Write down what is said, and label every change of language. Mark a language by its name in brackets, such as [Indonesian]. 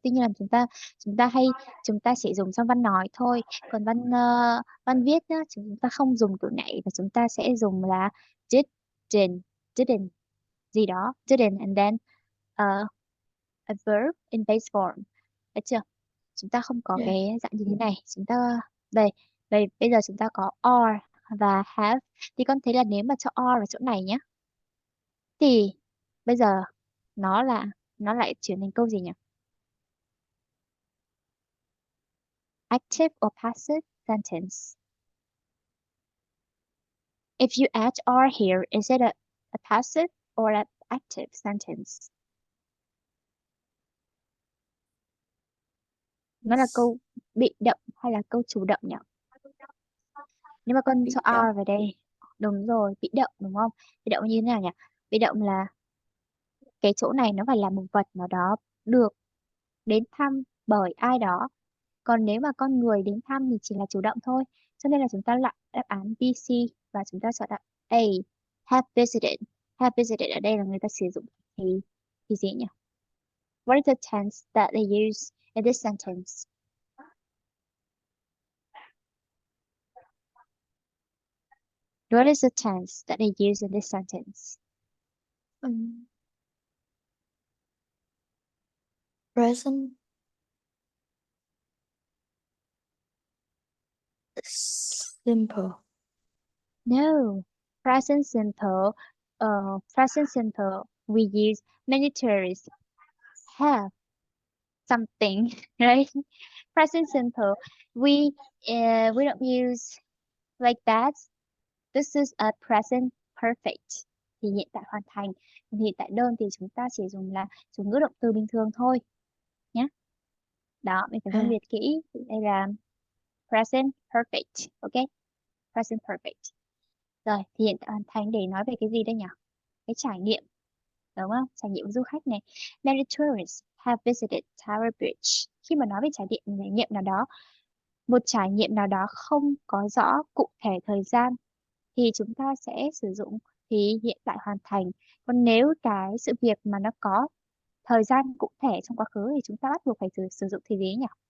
[Vietnamese] Tuy nhiên là chúng ta sẽ dùng trong văn nói thôi, còn văn viết nhá, chúng ta không dùng từ này và chúng ta sẽ dùng là didn't gì đó, [English] didn't and then a verb in base form, [Vietnamese] được chưa? Chúng ta không có [English] Yeah. [Vietnamese] cái dạng như thế này. Chúng ta đây đây bây giờ chúng ta có are và have, thì con thấy là nếu mà cho are vào chỗ này nhé thì bây giờ nó là nó lại chuyển thành câu gì nhỉ? [English] Active or passive sentence. If you add are here, is it a passive or an active sentence? [Vietnamese] Nó là [English] Yes. [Vietnamese] câu bị động hay là câu chủ động nhỉ? Nếu mà con cho Bị động. are vào đây, đúng rồi, bị động đúng không? Bị động như thế nào nhỉ? Bị động là cái chỗ này nó phải là một vật nào đó được đến thăm bởi ai đó. Còn nếu mà con người đến thăm thì chỉ là chủ động thôi. Cho nên là chúng ta lại đáp án B, C và chúng ta chọn đáp A. [English] Have visited. [Vietnamese] Have visited ở đây là người ta sử dụng thì gì nhỉ? [English] What is the tense that they use in this sentence? What is the tense that they use in this sentence? Present simple. No. Present simple. Present simple. We use many tourists have something, right? Present simple. We don't use like that. This is a present perfect. [Vietnamese] Thì hiện tại hoàn thành. Còn hiện tại đơn thì chúng ta chỉ dùng ngữ động từ bình thường thôi nhé. Đó, mình phải phân À, biệt kỹ. Đây là present perfect. [English] Ok, present perfect. [Vietnamese] Rồi, thì hiện tại hoàn thành để nói về cái gì đây nhỉ? Cái trải nghiệm, đúng không? Trải nghiệm của du khách này. [English] Many tourists have visited Tower Bridge. [Vietnamese] Khi mà nói về trải nghiệm nào đó, một trải nghiệm nào đó không có rõ cụ thể thời gian thì chúng ta sẽ sử dụng thì hiện tại hoàn thành. Còn nếu cái sự việc mà nó có thời gian cụ thể trong quá khứ thì chúng ta bắt buộc phải sử dụng thì gì nhỉ?